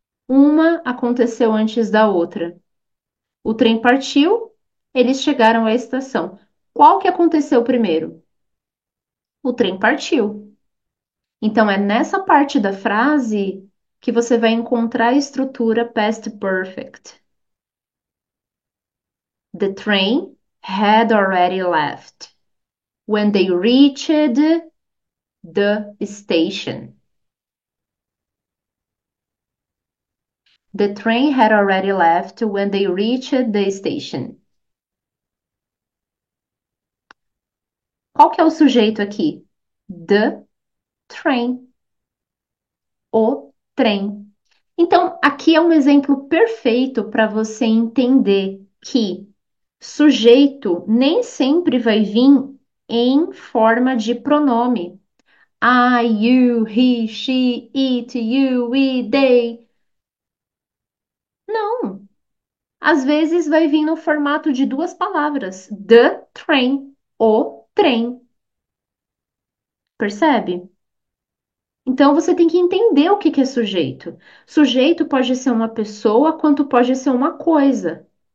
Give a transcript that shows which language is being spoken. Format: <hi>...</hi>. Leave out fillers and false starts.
<pt>Uma aconteceu antes da outra. O trem partiu, eles chegaram à estação. Qual que aconteceu primeiro? O trem partiu. Então é nessa parte da frase que você vai encontrar a estrutura past perfect.</pt> <en>The train had already left when they reached the station. The train had already left when they reached the station.</en> <pt>Qual que é o sujeito aqui?</pt> <en>The train.</en> <pt>O trem. Então, aqui é um exemplo perfeito para você entender que sujeito nem sempre vai vir em forma de pronome.</pt> <en>I, you, he, she, it, you, we, they.</en> <pt>Não. Às vezes vai vir no formato de duas palavras.</pt> <en>The train.</en> <pt>O trem. Percebe? Então você tem que entender o que que é sujeito. Sujeito pode ser uma pessoa, quanto pode ser uma coisa.</pt>